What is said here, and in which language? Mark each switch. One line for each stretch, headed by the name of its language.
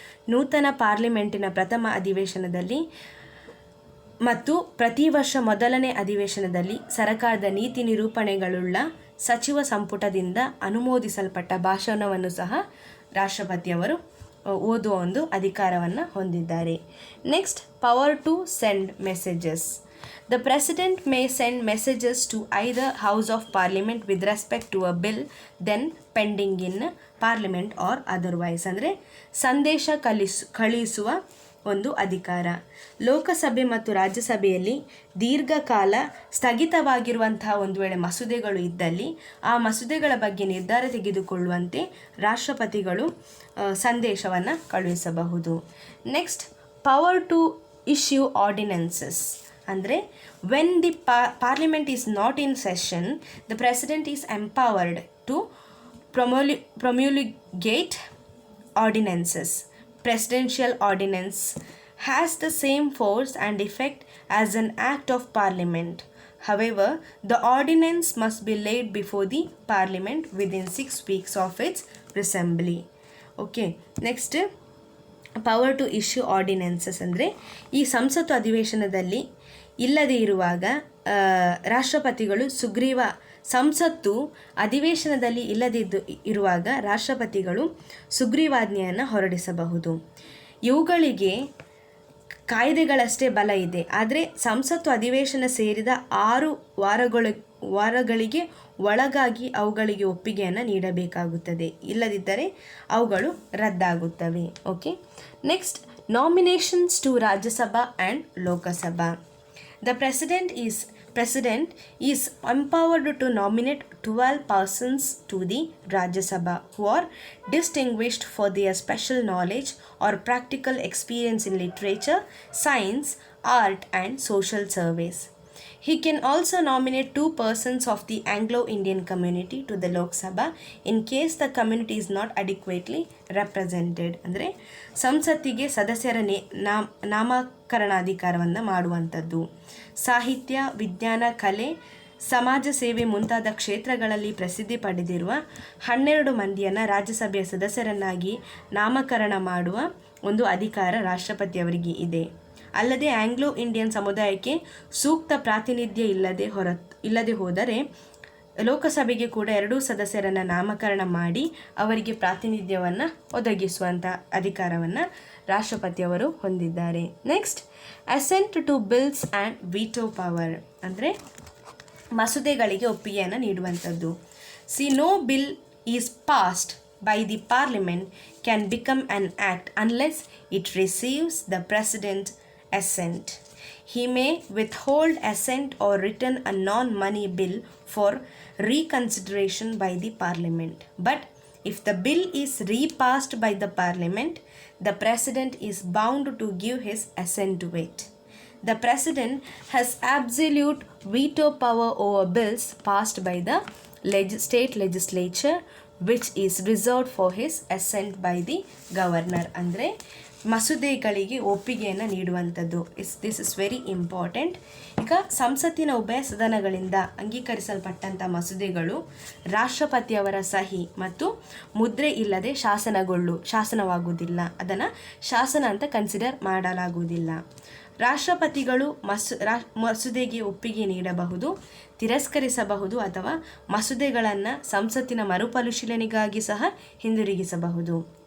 Kannada: ನೂತನ ಪಾರ್ಲಿಮೆಂಟಿನ ಪ್ರಥಮ ಅಧಿವೇಶನದಲ್ಲಿ ಮತ್ತು ಪ್ರತಿ ವರ್ಷ ಮೊದಲನೇ ಅಧಿವೇಶನದಲ್ಲಿ ಸರ್ಕಾರದ ನೀತಿ ನಿರೂಪಣೆಗಳುಳ್ಳ ಸಚಿವ ಸಂಪುಟದಿಂದ ಅನುಮೋದಿಸಲ್ಪಟ್ಟ ಭಾಷಣವನ್ನು ಸಹ ರಾಷ್ಟ್ರಪತಿಯವರು ಓದುವ ಒಂದು ಅಧಿಕಾರವನ್ನು ಹೊಂದಿದ್ದಾರೆ.
English: Next, power to send messages. The President may send messages to either House of Parliament with respect to a bill then pending in Parliament or otherwise.
Kannada: ಅಂದರೆ ಸಂದೇಶ ಕಳಿಸುವ ಒಂದು ಅಧಿಕಾರ. ಲೋಕಸಭೆ ಮತ್ತು ರಾಜ್ಯಸಭೆಯಲ್ಲಿ ದೀರ್ಘಕಾಲ ಸ್ಥಗಿತವಾಗಿರುವಂತಹ ಒಂದು ವೇಳೆ ಮಸೂದೆಗಳು ಇದ್ದಲ್ಲಿ ಆ ಮಸೂದೆಗಳ ಬಗ್ಗೆ ನಿರ್ಧಾರ ತೆಗೆದುಕೊಳ್ಳುವಂತೆ ರಾಷ್ಟ್ರಪತಿಗಳು ಸಂದೇಶವನ್ನು ಕಳುಹಿಸಬಹುದು.
English: Next, power to issue ordinances. ಅಂದರೆ when the Parliament is not in session, the president is empowered to promulgate ordinances. Presidential ordinance has the same force and effect as an act of parliament. However, the ordinance must be laid before the parliament within 6 weeks of its assembly. Okay, next, power to issue ordinances.
Kannada: ಅಂದರೆ ಈ ಸಂಸತ್ತು ಅಧಿವೇಶನದಲ್ಲಿ ಇಲ್ಲದೇ ಇರುವಾಗ ರಾಷ್ಟ್ರಪತಿಗಳು ಸಂಸತ್ತು ಅಧಿವೇಶನದಲ್ಲಿ ಇಲ್ಲದಿದ್ದು ಇರುವಾಗ ರಾಷ್ಟ್ರಪತಿಗಳು ಸುಗ್ರೀವಾಜ್ಞೆಯನ್ನು ಹೊರಡಿಸಬಹುದು. ಇವುಗಳಿಗೆ ಕಾಯ್ದೆಗಳಷ್ಟೇ ಬಲ ಇದೆ. ಆದರೆ ಸಂಸತ್ತು ಅಧಿವೇಶನ ಸೇರಿದ 6 ವಾರಗಳಿಗೆ ಒಳಗಾಗಿ ಅವುಗಳಿಗೆ ಒಪ್ಪಿಗೆಯನ್ನು ನೀಡಬೇಕಾಗುತ್ತದೆ. ಇಲ್ಲದಿದ್ದರೆ ಅವುಗಳು ರದ್ದಾಗುತ್ತವೆ.
English: Okay, next, nominations to Rajya Sabha and Lok Sabha. The President is empowered to nominate 12 persons to the Rajya Sabha who are distinguished for their special knowledge or practical experience in literature, science, art and social service. He can also nominate 2 persons of the Anglo-Indian community to the Lok Sabha in case the community is not adequately represented.
Kannada: ಅಂದರೆ ಸಂಸತ್ತಿಗೆ ಸದಸ್ಯರ ನಾಮಕರಣಾಧಿಕಾರವನ್ನು ಮಾಡುವಂಥದ್ದು. ಸಾಹಿತ್ಯ, ವಿಜ್ಞಾನ, ಕಲೆ, ಸಮಾಜ ಸೇವೆ ಮುಂತಾದ ಕ್ಷೇತ್ರಗಳಲ್ಲಿ ಪ್ರಸಿದ್ಧಿ ಪಡೆದಿರುವ 12 ಮಂದಿಯನ್ನು ರಾಜ್ಯಸಭೆಯ ಸದಸ್ಯರನ್ನಾಗಿ ನಾಮಕರಣ ಮಾಡುವ ಒಂದು ಅಧಿಕಾರ ರಾಷ್ಟ್ರಪತಿಯವರಿಗೆ ಇದೆ. ಅಲ್ಲದೆ ಆಂಗ್ಲೋ ಇಂಡಿಯನ್ ಸಮುದಾಯಕ್ಕೆ ಸೂಕ್ತ ಪ್ರಾತಿನಿಧ್ಯ ಇಲ್ಲದೆ ಹೋದರೆ ಲೋಕಸಭೆಗೆ ಕೂಡ 2 ಸದಸ್ಯರನ್ನು ನಾಮಕರಣ ಮಾಡಿ ಅವರಿಗೆ ಪ್ರಾತಿನಿಧ್ಯವನ್ನು ಒದಗಿಸುವಂಥ ಅಧಿಕಾರವನ್ನು ರಾಷ್ಟ್ರಪತಿಯವರು ಹೊಂದಿದ್ದಾರೆ.
English: Next, assent to bills and veto power.
Kannada: ಅಂದರೆ ಮಸೂದೆಗಳಿಗೆ ಒಪ್ಪಿಗೆಯನ್ನು ನೀಡುವಂಥದ್ದು.
English: No bill is passed by the parliament can become an act unless it receives the president assent. He may withhold assent or return a non-money bill for reconsideration by the parliament. But if the bill is repassed by the parliament, the president is bound to give his assent to it. The president has absolute veto power over bills passed by the state legislature, which is reserved for his assent by the governor.
Kannada: ಅಂದರೆ ಮಸೂದೆಗಳಿಗೆ ಒಪ್ಪಿಗೆಯನ್ನು ನೀಡುವಂಥದ್ದು.
English: This is very important.
Kannada: ಈಗ ಸಂಸತ್ತಿನ ಉಭಯ ಸದನಗಳಿಂದ ಅಂಗೀಕರಿಸಲ್ಪಟ್ಟಂಥ ಮಸೂದೆಗಳು ರಾಷ್ಟ್ರಪತಿಯವರ ಸಹಿ ಮತ್ತು ಮುದ್ರೆ ಇಲ್ಲದೆ ಶಾಸನವಾಗುವುದಿಲ್ಲ. ಅದನ್ನು ಶಾಸನ ಅಂತ ಕನ್ಸಿಡರ್ ಮಾಡಲಾಗುವುದಿಲ್ಲ. ರಾಷ್ಟ್ರಪತಿಗಳು ಮಸೂದೆಗೆ ಒಪ್ಪಿಗೆ ನೀಡಬಹುದು, ತಿರಸ್ಕರಿಸಬಹುದು ಅಥವಾ ಮಸೂದೆಗಳನ್ನು ಸಂಸತ್ತಿನ ಮರುಪರಿಶೀಲನೆಗಾಗಿ ಸಹ ಹಿಂದಿರುಗಿಸಬಹುದು.